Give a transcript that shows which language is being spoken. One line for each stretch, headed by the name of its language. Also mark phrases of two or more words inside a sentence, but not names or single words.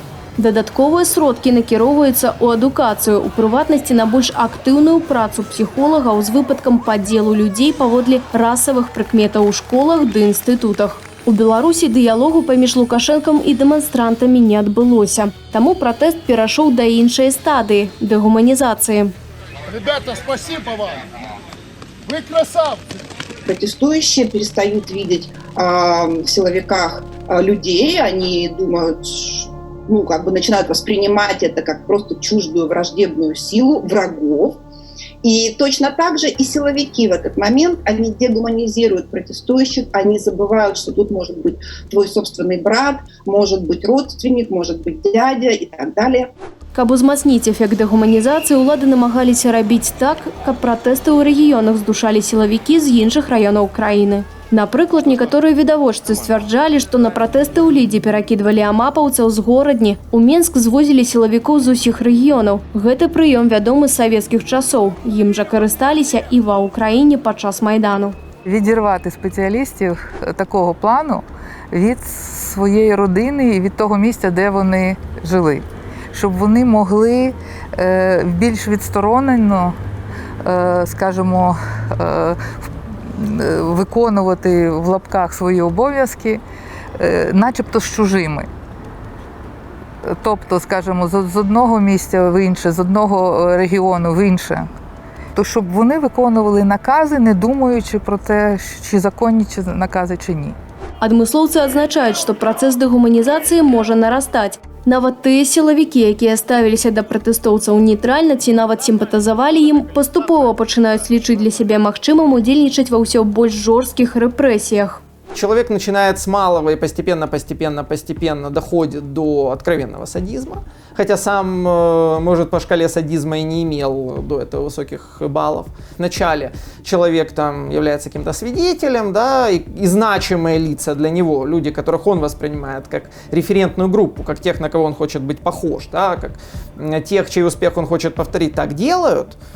Belarusian: Дадатковыя сродкі накіроўваюцца ў адукацыю, у прыватнасці на больш актыўную працу псіхолагаў з выпадкам падзелу людзей паводле расавых прыкметаў у школах ды інстытутах. У Беларусі дыялогу паміж Лукашэнкам і дэманстрантамі не адбылося. Таму пратэст перайшоў да іншай стадыі – дэгуманізацыі.
Russian: Ребята, спасибо вам! Вы красавцы! Протестующие перестают видеть в силовиках людей, они думают, начинают воспринимать это как просто чуждую враждебную силу врагов. И точно так же и силовики в этот момент, они дегуманизируют протестующих, они забывают, что тут может быть твой собственный брат, может быть родственник, может быть дядя и так далее.
Belarusian: Каб узмацніць эфект дэгуманізацыі, улады намагаліся рабіць так, каб пратэсты ў рэгіёнах здушалі сілавікі з іншых раёнаў краіны. Напрыклад, некаторыя відавочцы сцвярджалі, што на пратэсты ў Лідзе перакідвалі амапаўцаў з горадні. У Менск звозілі сілавікоў з усіх рэгіёнаў. Гэты прыём вядомы з савецкіх часоў. Ім жа карысталіся і ва Ўкраіне падчас Майдану.
Ukrainian: Відірвати спеціалістів такого плану від своєї родини і від того місця, де вони жили. Щоб вони могли більш відсторонено, скажімо, виконувати в лапках свої обов'язки, начебто з чужими. Тобто, скажімо, з одного місця в інше, з одного регіону в інше. То щоб вони виконували накази, не думаючи про те, чи законні ці накази, чи ні.
Belarusian: Адмыслоўцы адзначаюць, што працэс дэгуманізацыі можа нарастаць. Нават тыя сілавікі, якія ставіліся да пратэстоўцаў нейтральна ці нават сімпатызавалі ім, паступова пачынаюць лічыць для сябе магчымым удзельнічаць ва ўсё больш жорсткіх рэпрэсіях.
Russian: Человек начинает с малого и постепенно доходит до откровенного садизма. Хотя сам, может, по шкале садизма и не имел до этого высоких баллов. Вначале человек там является каким-то свидетелем, да, и значимые лица для него, люди, которых он воспринимает как референтную группу, как тех, на кого он хочет быть похож, да, как тех, чей успех он хочет повторить, так делают.